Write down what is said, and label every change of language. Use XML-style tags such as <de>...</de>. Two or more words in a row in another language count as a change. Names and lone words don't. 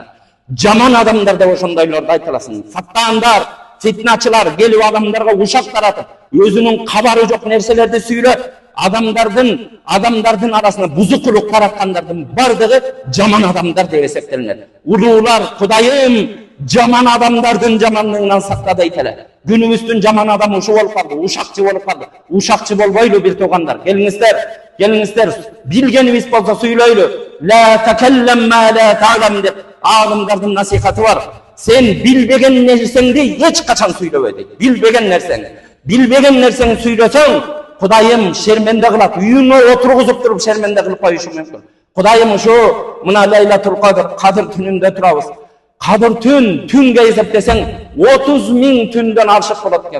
<ky>Жаман адамдар да ошондойлорду айтыласын. Саттаандар, фитначылар келип адамдарга ушак таратып, өзүнүн кабары жок нерселерди сүйлөп, адамдардын арасына бузукулук тараткандардын бардыгы жаман адамдар деп эсептелинет. Улуулар, Кудайым жаман адамдардын жамандыгынан сакта дейт эле. Күнүбүздүн жаман адамы ушу болуп калды, ушакчы болуп калды. Ушакчы болбойлу бир туугандар. Келиңиздер, билгенибиз болсо сүйлөйлү.</ky> <ar>لا تتكلم ما لا تعلم</ar> <ky>деп алымдардын насихаты бар. Сен билбеген нерсеңди эч качан сүйлөбө дейт. Билбеген нерсеңди сүйлөсөң, Кудайым шерменде кылат. Үйүңө отургузуп туруп шерменде кылып коюшу мүмкүн. Кудайым ушу мына Лейлатул Кадыр түнүндө турабыз. Кадыр түнгө эсептесең 30 000 түндөн алшык болот экен.</ky>